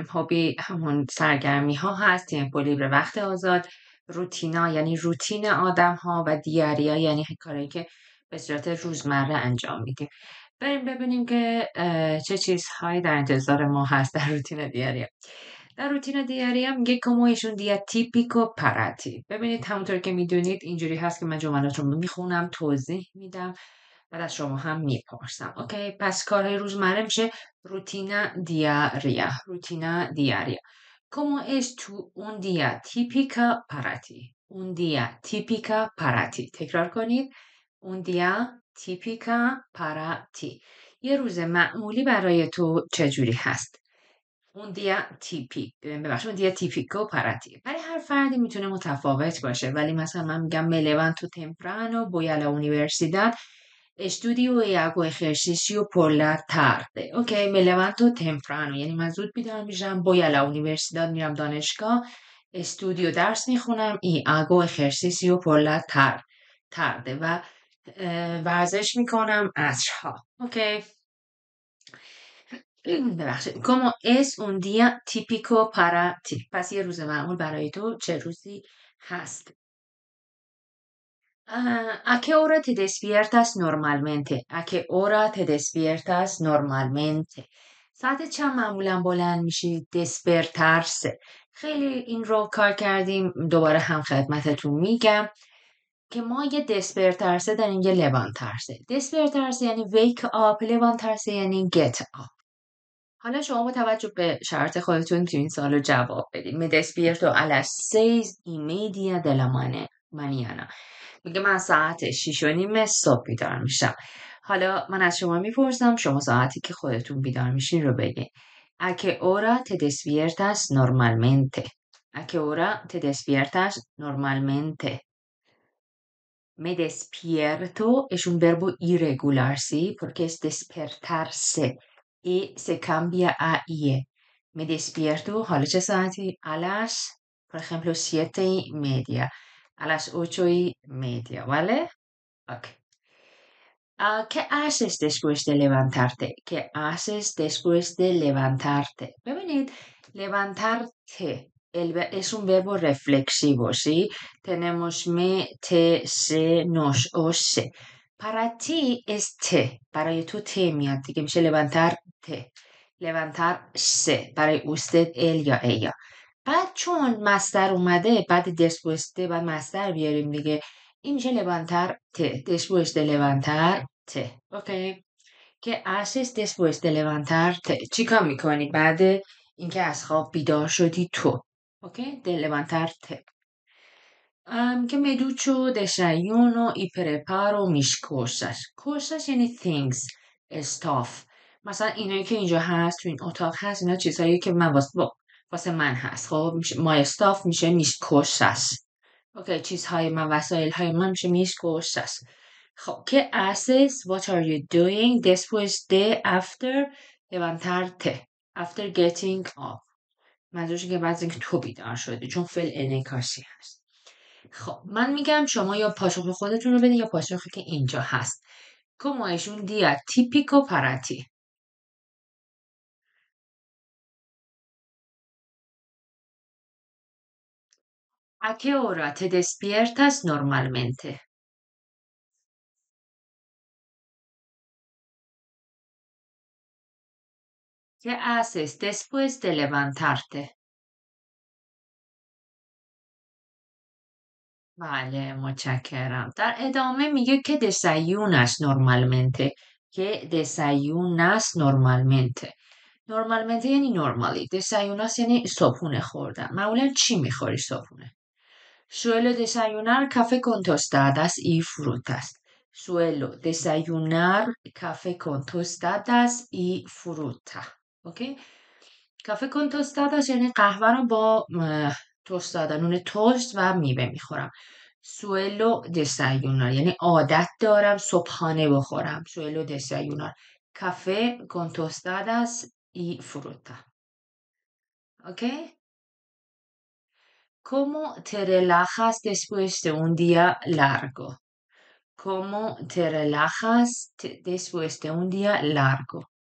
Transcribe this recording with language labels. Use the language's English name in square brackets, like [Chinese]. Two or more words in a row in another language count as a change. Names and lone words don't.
[Persian] هابی همون سرگرمی ها هست، [Spanish] tiempo libre [Persian] وقت آزاد، روتینا یعنی روتین آدم ها و دیاریا یعنی کاری که به صورت روزمره انجام میدیم. بریم ببینیم که چه چیزهایی در انتظار ما هست در [Spanish] rutina diaria. [Persian] در [Spanish] rutina diaria [Persian] میگه [Spanish] como es un día típico para ti. [Persian] ببینید همونطور که میدونید اینجوری هست که من جملات رو میخونم، توضیح میدم، بعد از شما هم میپرسم. اوکی، پس کارهای روزمره میشه [Spanish] rutina diaria. rutina diaria. Como es un día típico para ti. Un día típico para ti. [Persian] تکرار کنید. [Spanish] Un día típico para ti. [Persian] یه روز معمولی برای تو چجوری هست؟ [Spanish] un día típico para ti. [Persian] برای هر فردی میتونه متفاوت باشه، ولی مثلا من میگم [Spanish] me levanto temprano, voy a la universidad, estudio y hago ejercicio por la tarde. [Persian] اوکی، [Spanish] me levanto temprano [Persian] یعنی من زود بیدار میشم، [Spanish] voy a la universidad [Persian] میرم دانشگاه، [Spanish] estudio [Persian] درس میخونم [Spanish] y hago ejercicio por la tarde [Persian] و ورزش میکنم عصرها. اوکی، ببخشید. [Spanish] como es un día típico para ti. [Persian] پس یه روز معمول برای تو چه روزی هست؟ [Spanish] ¿A qué hora te despiertas normalmente? ¿A qué hora te despiertas normalmente? [Persian] ساعت چند معمولا بلند میشی؟ despertarse. خیلی این رو کار کردیم، دوباره هم خدمتتون میگم که ما یه despertarse داریم، یه levantarse. despertarse یعنی [English] wake up، [Persian] levantarse یعنی [English] get up. [Persian] حالا شما با توجه به شرط خودتون تو این سوالو جواب بدید. [Spanish] Me despierto a las 6:30 de la mañana. [Persian] میگه من ساعت 6:30 صبح بیدار میشم. حالا من از شما میپرسم، شما ساعتی که خودتون بیدار میشین رو بگین. [Spanish] ¿A qué hora te despiertas normalmente? ¿A qué hora te despiertas normalmente? Me despierto es un verbo irregular, ¿sí? Porque es despertarse. Y se cambia a ie. Me despierto, [Persian] حالا چه ساعتی؟ [Spanish] A las, por ejemplo, 7:30. A las 8:30, ¿vale? Ok. ¿Qué haces después de levantarte? ¿Qué haces después de levantarte? ببینید levantarte es un verbo reflexivo, ¿sí? Tenemos me, te, se, nos o se. Para ti es te. [Persian] برای تو te میاد دیگه، میشه levantarte. [Spanish] levantarse. برای usted él یا ella. [Persian] بعد چون مصدر اومده بعد [Spanish] después de [Persian] بعد مصدر بیاریم دیگه، این میشه levantarte. [Spanish] después de levantarte. [Persian] اوکی. [Spanish] که haces después de levantarte. [Persian] چی کار میکنی بعد اینکه از خواب بیدار شدی تو؟ اوکی. [Spanish] de levantarte. که me ducho, desayuno y preparo mis cosas. [English] cosas یعنی things, stuff. [Persian] مثلا اینایی که اینجا هست تو این اتاق هست، اینا چیزهایی که من واسه من هست. خب [English] my stuff [Persian] میشه [Spanish] mis cosas. [Persian] اوکی، چیزهای من، وسایل های من میشه [Spanish] mis cosas. خب که haces, [English] what are you doing [Spanish] después de, [English] after levantarte, after getting up. [Persian] منظورش که بعد اینکه تو بیدار شدی، چون فعل انعکاسی هست. خب من میگم شما یا پاسخ خودتون رو بدین یا پاسخی که اینجا هست. [Spanish] Como es un día típico para ti? ¿A qué hora te despiertas normalmente? ¿Qué haces después de levantarte? [Persian] بله، متشکرم. در ادامه میگه که [Spanish] desayunas normalmente. که desayunas normalmente. [Persian] normalmente یعنی normally. desayunas یعنی صبحونه خوردن. معمولا چی میخوری صبحونه؟ [Spanish] Suelo desayunar café con tostadas y frutas. Suelo desayunar café con tostadas y fruta. [Persian] اوکی؟ کافه [Spanish] con tostadas [Persian] یعنی قهوه رو با توست نون توست و میوه میخورم. [Spanish] suelo desayunar [Persian] یعنی عادت دارم صبحانه بخورم. [Spanish] suelo desayunar café con tostadas y fruta. [Persian] اوکی؟ [Spanish] ¿Cómo te relajas después de un día largo? ¿Cómo te relajas después de un día largo?